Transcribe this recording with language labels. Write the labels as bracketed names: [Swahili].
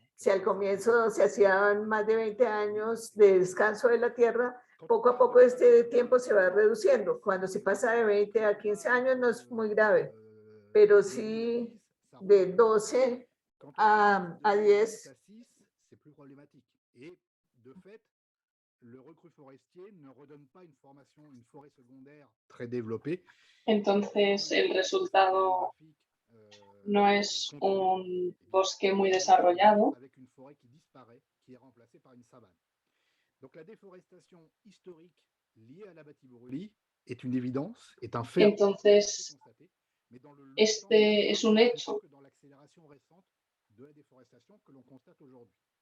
[Spanish] Si al comienzo se hacían más de 20 años de descanso de la tierra, poco a poco este tiempo se va reduciendo. Cuando se pasa de 20 a 15 años no es muy grave, pero sí de 12 a 10. [French] C'est plus problématique. Et de fait, le recrue forestier ne redonne pas une formation, une forêt secondaire très développée. [Spanish] Entonces, el resultado no es un bosque muy desarrollado. [French] Avec une forêt qui disparaît, qui est remplacée par une savane. Donc la déforestation historique liée à la batiborrelie est une évidence, est un fait. [Spanish] Entonces, este es un hecho. [French] Dans l'accélération récente de la déforestation que l'on constate aujourd'hui.